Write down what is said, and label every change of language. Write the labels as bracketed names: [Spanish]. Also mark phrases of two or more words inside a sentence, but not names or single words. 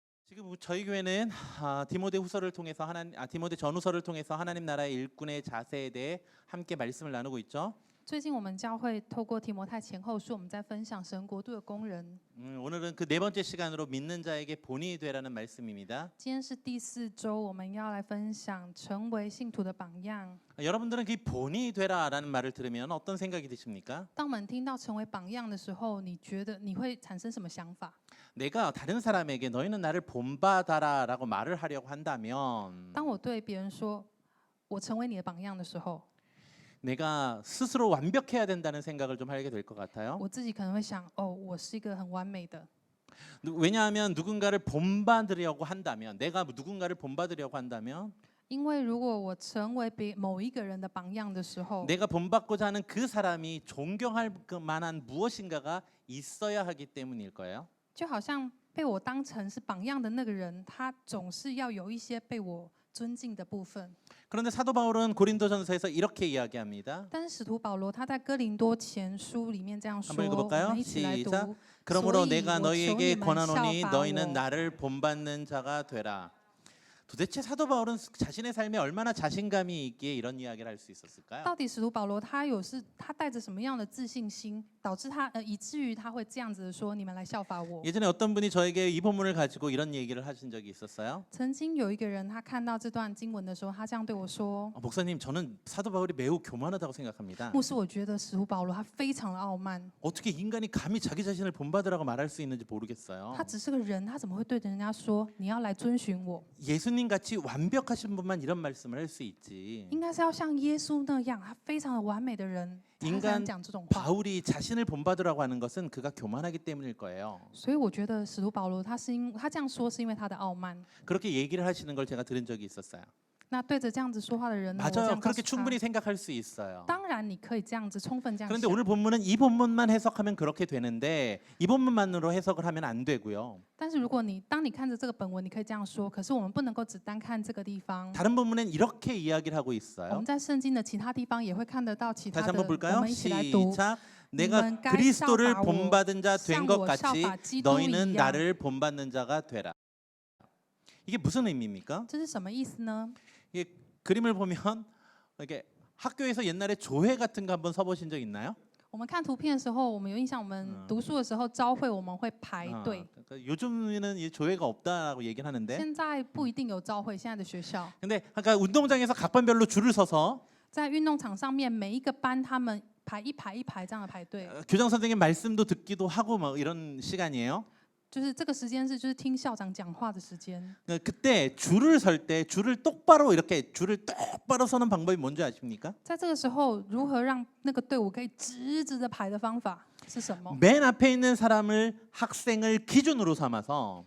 [Korean] 지금 저희 교회는 디모데후서를 통해서 디모데 전후서를 통해서 하나님 나라의 일꾼의 자세에 대해 함께 말씀을 나누고 있죠. [Chinese] 最近我们教会透过提摩太前后书，我们在分享神国度的工人。 [Korean] 오늘은 그 네 번째 시간으로 믿는 자에게 본이 되라는 말씀입니다. [Chinese] 今天是第4周，我们要来分享成为信徒的榜样。 [Korean] 여러분들은 그 본이 되라라는 말을 들으면 어떤 생각이 드십니까? [Chinese] 当我们听到成为榜样的时候，你觉得你会产生什么想法？ [Korean] 내가 다른 사람에게 너희는 나를 본받아라라고 말을 하려고 한다면 [Chinese] 当我对别人说我成为你的榜样的时候， [Korean] 내가 스스로 완벽해야 된다는 생각을 좀 하게 될 것 같아요. [Chinese] 我自己可能会想，哦，我是一个很完美的。 [Korean] 왜냐하면 누군가를 본받으려고 한다면, 내가 누군가를 본받으려고 한다면 [Chinese] 因为如果我成为某一个人的榜样的时候， [Korean] 내가 본받고자 하는 그 사람이 존경할 만한 무엇인가가 있어야 하기 때문일 거예요. [Chinese] 就好像被我当成是榜样的那个人，他总是要有一些被我尊敬的部分。 [Korean] 그런데 사도 바울은 고린도전서에서 이렇게 이야기합니다. [Chinese] 但是使徒保罗他在哥林多前书里面这样说， [Korean] 한번 [Chinese] 我 [Korean] 읽어볼까요? [Chinese] 们一起来 [Korean] 시작. [Chinese] 读。 [Korean] 그러므로 [Chinese] 所以 [Korean] 내가 [Chinese] 我求 [Korean] 너희에게 [Chinese] 你们 [Korean] 권하노니 [Chinese] 效法 [Korean] 너희는 [Chinese] 我。 [Korean] 나를 본받는 자가 되라. 도대체 사도 바울은 자신의 삶에 얼마나 자신감이 있기에 이런 이야기를 할 수 있었을까요? [Chinese] 到底使徒保罗他带着什么样的自信心，导致以至于他会这样子说：你们来效法我。 [Korean] 예전에 어떤 분이 저에게 이 본문을 가지고 이런 얘기를 하신 적이 있었어요. [Chinese] 曾经有一个人，他看到这段经文的时候，他这样对我说 [Korean] 목사님, 저는 사도 바울이 매우 교만하다고 생각합니다. [Chinese] 牧师，我觉得使徒保罗他非常的傲慢， [Korean] 어떻게 인간이 감히 자기 자신을 본받으라고 말할 수 있는지 모르겠어요. [Chinese] 他只是个人，他怎么会对着人家说你要来遵循我？ [Korean] 예수님 같이 완벽하신 분만 이런 말씀을 할 수 있지. [Chinese] 应该是要像耶稣那样，他非常的完美的人，他才能讲这种话。 [Korean] 바울이 자신을 본받으라고 하는 것은 그가 교만하기 때문일 거예요. [Chinese] 所以我觉得使徒保罗他这样说是因为他的傲慢。 [Korean] 그렇게 얘기를 하시는 걸 제가 들은 적이 있었어요. [Chinese] 那对着这样子说话的人呢，我这 [Korean] 맞아요. [Chinese] 样告 [Korean] 그렇게 [Chinese] 诉他 [Korean] 충분히 생각할 수 있어요. [Chinese] 当然你可以这样子充分这样 [Korean] 그런데 [Chinese] 想。 [Korean] 오늘 본문은 이 본문만 해석하면 그렇게 되는데 이 본문만으로 해석을 하면 안 되고요. [Chinese] 但是如果当你看着这个本文，你可以这样说，可是我们不能够只单看这个地方。 [Korean] 다른 본문엔 이렇게 이야기를 하고 [Chinese] 我 [Korean] 있어요. [Chinese] 们在圣经的其他地方也会看得到其他 [Korean] 다시 [Chinese] 的， [Korean] 한번 [Chinese] 我 [Korean] 볼까요? [Chinese] 们一起来读。 [Korean] 시작. 내가 너는 그리스도를 [Chinese] 까效法我, [Korean] 본받은 자 된 것 같이 [Chinese] 效法基督一样。 [Korean] 너희는 나를 본받는 자가 되라. 이게 무슨 의미입니까? [Chinese] 这是什么意思呢？ [Korean] 이게 그림을 보면 이렇게 학교에서 옛날에 조회 같은 거 한번 서보신 적 있나요? [Chinese] 我们看图片的时候，我们有印象，我们读书的时候朝会我们会排队。 [Korean] 그러니까 요즘에는 이 조회가 없다라고 얘기를 하는데 [Chinese] 现在不一定有朝会，现在的学校 [Korean] 근데 아까 운동장에서 각 반별로 줄을 서서 [Chinese] 在运动场上面，每一个班他们排一排一排这样的排队， [Korean] 교장 선생님 말씀도 듣기도 하고 뭐 이런 시간이에요. [Chinese] 就是这个时间就是听校长讲话的时间。 [Korean] 그때 줄을 설 때 줄을 똑바로 이렇게 줄을 똑바로 서는 방법이 뭔지 아십니까? [Chinese] 在这个时候，如何让那个队伍可以直直的排的方法是什么？ [Korean] 맨 앞에 있는 사람을 학생을 기준으로 삼아서